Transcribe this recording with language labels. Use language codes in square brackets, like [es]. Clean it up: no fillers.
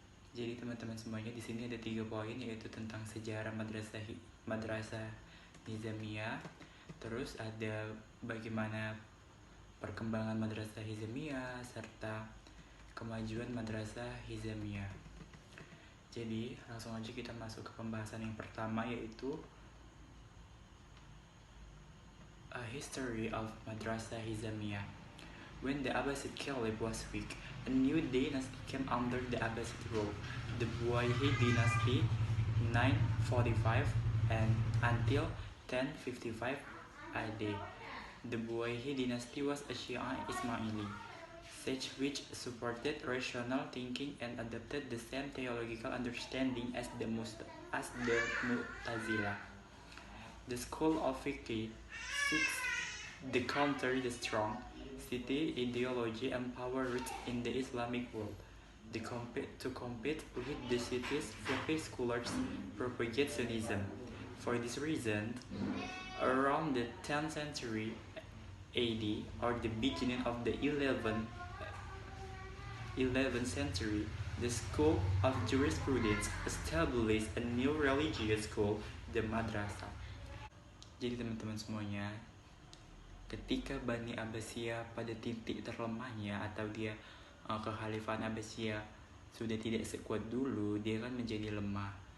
[id] Jadi teman-teman semuanya, di sini ada 3 poin, yaitu tentang sejarah madrasah Nizamiyah, terus ada bagaimana perkembangan madrasah Hizamiyah serta kemajuan madrasah Hizamiyah. Jadi langsung aja kita masuk ke pembahasan yang pertama, yaitu [en] a history of [id] madrasah Hizamiyah. [en] When the Abbasid Caliph was weak, a new dynasty came under the Abbasid rule, the Buwayhid dynasty, 945 and until 1055 AD. The Buwayhid dynasty was a Shia Ismaili sect which supported rational thinking and adopted the same theological understanding as the Mu'tazilah. The school of fiqh seeks to counter the strong city ideology and power roots in the Islamic world. To compete with the city's fiqh scholars propagate Sunnism. For this reason, around the 10th century AD or the beginning of the 11th century, the School of Jurisprudence established a new religious school, the Madrasah. [id] Jadi teman-teman semuanya, ketika Bani Abbasiyah pada titik terlemahnya atau dia kekhalifahan Abbasiyah sudah tidak sekuat dulu, dia kan menjadi lemah.